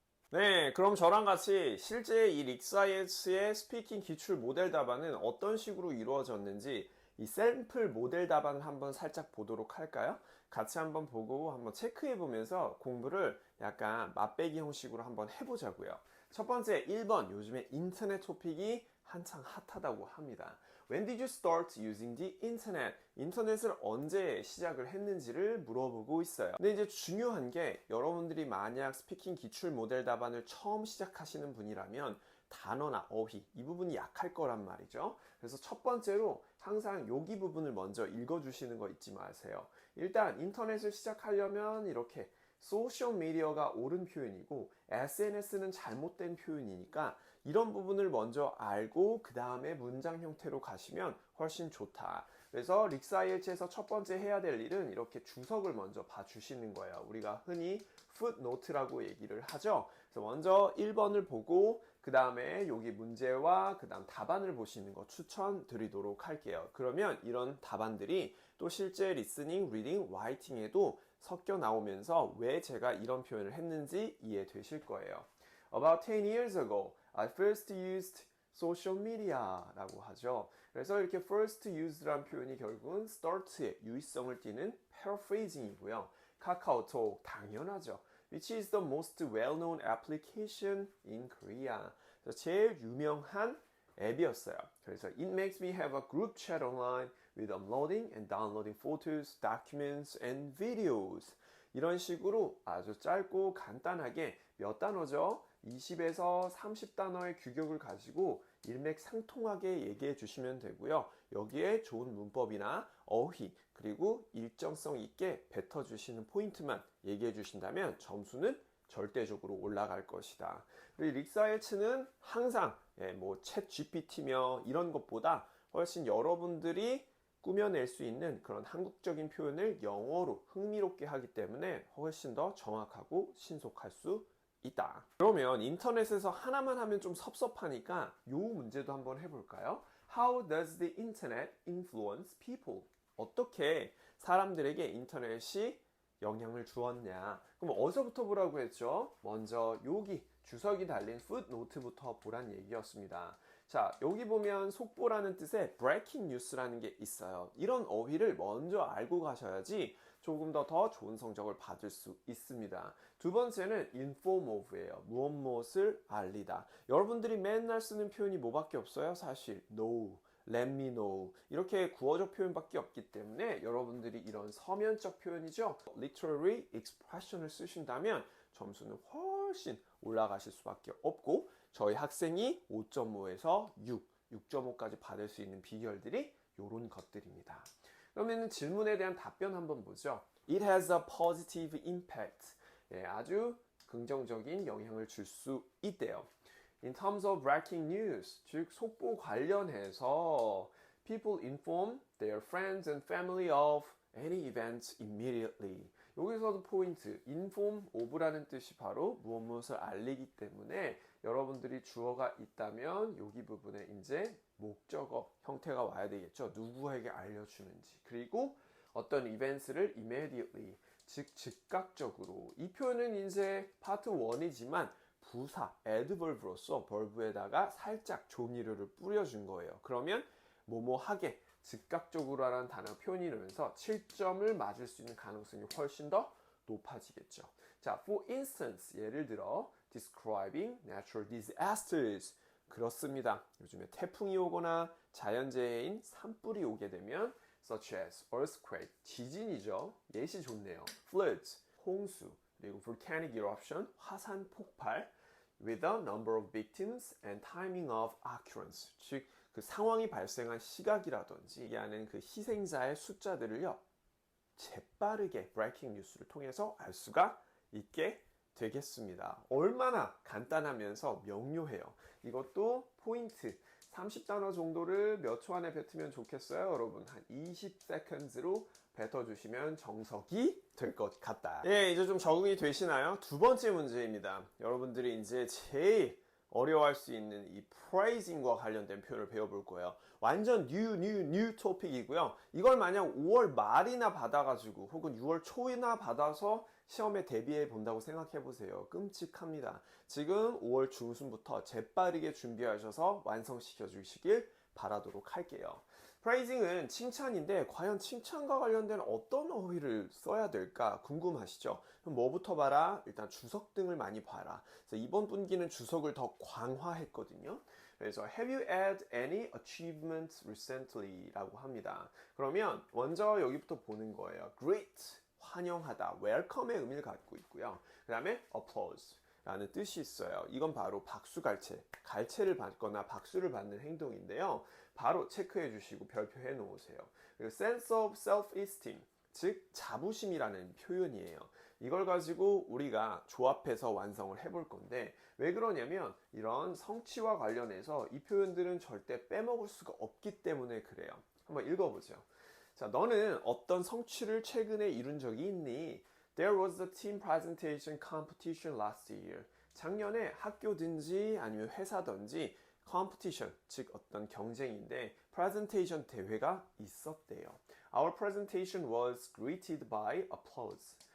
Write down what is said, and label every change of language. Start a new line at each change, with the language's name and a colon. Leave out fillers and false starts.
Korean: 네, 그럼 저랑 같이 실제 이 릭사이언스의 스피킹 기출 모델 답안은 어떤 식으로 이루어졌는지 이 샘플 모델 답안을 한번 살짝 보도록 할까요? 같이 한번 보고 한번 체크해 보면서 공부를 약간 맛배기 형식으로 한번 해보자고요. 첫 번째 1번, 요즘에 인터넷 토픽이 한창 핫하다고 합니다.
English: When did you start using the internet?
Korean: 인터넷을 언제 시작을 했는지를 물어보고 있어요. 근데 이제 중요한 게 여러분들이 만약 스피킹 기출 모델 답안을 처음 시작하시는 분이라면 단어나 어휘 이 부분이 약할 거란 말이죠. 그래서 첫 번째로 항상 여기 부분을 먼저 읽어주시는 거 잊지 마세요. 일단 인터넷을 시작하려면 이렇게 소셜미디어가 옳은 표현이고 SNS는 잘못된 표현이니까 이런 부분을 먼저 알고 그 다음에 문장 형태로 가시면 훨씬 좋다. 그래서 릭사이엘츠에서 첫 번째 해야 될 일은 이렇게 주석을 먼저 봐주시는 거예요. 우리가 흔히 footnote라고 얘기를 하죠. 그래서 먼저 1번을 보고 그 다음에 여기 문제와 그 다음 답안을 보시는 거 추천드리도록 할게요. 그러면 이런 답안들이 또 실제 리스닝, 리딩, 라이팅에도 섞여 나오면서 왜 제가 이런 표현을 했는지 이해되실 거예요.
English: About 10 years ago, I first used social media
Korean: 라고 하죠. 그래서 이렇게
English: first used
Korean: 라는 표현이 결국은 start의 유의성을 띠는 paraphrasing이고요. 카카오톡 당연하죠.
English: Which is the most well-known application in Korea.
Korean: 제일 유명한 앱이었어요. 그래서
English: it makes me have a group chat online with uploading and downloading photos, documents, and videos.
Korean: 이런 식으로 아주 짧고 간단하게 몇 단어죠? 20에서 30단어의 규격을 가지고 일맥상통하게 얘기해 주시면 되고요. 여기에 좋은 문법이나 어휘 그리고 일정성 있게 뱉어 주시는 포인트만 얘기해 주신다면 점수는 절대적으로 올라갈 것이다. 그리고 릭사이엘츠는 항상 챗 GPT며 이런 것보다 훨씬 여러분들이 꾸며낼 수 있는 그런 한국적인 표현을 영어로 흥미롭게 하기 때문에 훨씬 더 정확하고 신속할 수 있다. 그러면 인터넷에서 하나만 하면 좀 섭섭하니까 이 문제도 한번 해볼까요? How does the internet influence people? 어떻게 사람들에게 인터넷이 영향을 주었냐? 그럼 어디서부터 보라고 했죠? 먼저 여기 주석이 달린 footnote부터 보란 얘기였습니다. 자, 여기 보면 속보라는 뜻의 breaking news라는 게 있어요. 이런 어휘를 먼저 알고 가셔야지 조금 더 좋은 성적을 받을 수 있습니다. 두 번째는 inform of예요. 무엇을 알리다. 여러분들이 맨날 쓰는 표현이 뭐밖에 없어요? 사실
English: know, let me know
Korean: 이렇게 구어적 표현밖에 없기 때문에 여러분들이 이런 서면적 표현이죠. literary expression을 쓰신다면 점수는 훨씬 올라가실 수밖에 없고 저희 학생이 5.5에서 6.5까지 받을 수 있는 비결들이 이런 것들입니다. 그러면 질문에 대한 답변 한번 보죠.
English: It has a positive impact.
Korean: 아주 긍정적인 영향을 줄 수 있대요.
English: In terms of breaking news,
Korean: 즉 속보 관련해서
English: people inform their friends and family of any events immediately.
Korean: 여기서도 포인트, inform of라는 뜻이 바로 무엇을 알리기 때문에 여러분들이 주어가 있다면 여기 부분에 이제 목적어 형태가 와야 되겠죠. 누구에게 알려주는지. 그리고 어떤 이벤트를 immediately, 즉 즉각적으로. 이 표현은 이제 파트 1이지만 부사, adverb로서 verb에다가 살짝 조미료를 뿌려준 거예요. 그러면 뭐뭐하게, 즉각적으로라는 단어 표현이 되면서 7점을 맞을 수 있는 가능성이 훨씬 더 높아지겠죠.
English: 자, for instance,
Korean: 예를 들어
English: describing natural disasters.
Korean: 그렇습니다. 요즘에 태풍이 오거나 자연재해인 산불이 오게 되면
English: such as earthquake,
Korean: 지진이죠. 예시 좋네요.
English: floods,
Korean: 홍수, 그리고
English: volcanic eruption,
Korean: 화산 폭발
English: with a number of victims and timing of occurrence.
Korean: 즉, 그 상황이 발생한 시각이라든지 하는 그 희생자의 숫자들을요. 재빠르게 브레이킹 뉴스를 통해서 알 수가 있게 되겠습니다. 얼마나 간단하면서 명료해요. 이것도 포인트 30단어 정도를 몇 초 안에 뱉으면 좋겠어요, 여러분? 한 20세컨즈로 뱉어주시면 정석이 될 것 같다. 예, 이제 좀 적응이 되시나요? 두 번째 문제입니다. 여러분들이 이제 제일 어려워할 수 있는 이 praising과 관련된 표현을 배워볼 거예요. 완전 new 토픽이고요. 이걸 만약 5월 말이나 받아가지고 혹은 6월 초이나 받아서 시험에 대비해 본다고 생각해 보세요. 끔찍합니다. 지금 5월 중순부터 재빠르게 준비하셔서 완성시켜 주시길 바라도록 할게요. praising은 칭찬인데 과연 칭찬과 관련된 어떤 어휘를 써야 될까 궁금하시죠? 그럼 뭐부터 봐라? 일단 주석 등을 많이 봐라. 그래서 이번 분기는 주석을 더 강화했거든요. 그래서
English: have you had any achievements recently?
Korean: 라고 합니다. 그러면 먼저 여기부터 보는 거예요. great, 환영하다, welcome의 의미를 갖고 있고요. 그 다음에 applause 라는 뜻이 있어요. 이건 바로 박수갈채, 갈채를 받거나 박수를 받는 행동인데요. 바로 체크해 주시고 별표해 놓으세요. 그리고 sense of self-esteem, 즉 자부심이라는 표현이에요. 이걸 가지고 우리가 조합해서 완성을 해볼 건데 왜 그러냐면 이런 성취와 관련해서 이 표현들은 절대 빼먹을 수가 없기 때문에 그래요. 한번 읽어보죠. 자, 너는 어떤 성취를 최근에 이룬 적이 있니?
English: There was a team presentation competition last year.
Korean: 작년에 학교든지 아니면 회사든지 competition, 즉 어떤 경쟁인데 presentation 대회가 있었대요.
English: Our presentation was greeted by applause.